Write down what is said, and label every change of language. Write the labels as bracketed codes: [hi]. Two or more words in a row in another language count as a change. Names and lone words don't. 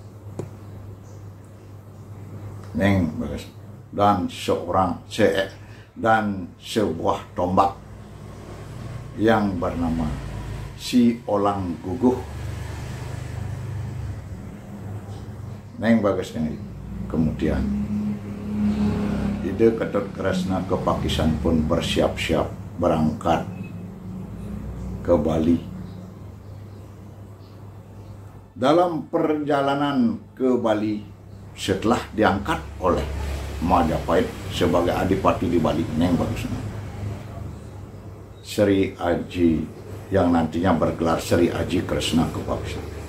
[id] Neng Bagus. Dan sebuah tombak yang bernama Si Olang Guguh. Neng Bagus yang itu. Kemudian Ide Ketut Kresna Kepakisan pun bersiap-siap berangkat ke Bali dalam perjalanan ke Bali setelah diangkat oleh Majapahit sebagai adipati di Bali, Neng Bagus Sri Aji yang nantinya bergelar Sri Aji Kresna Kepakisan.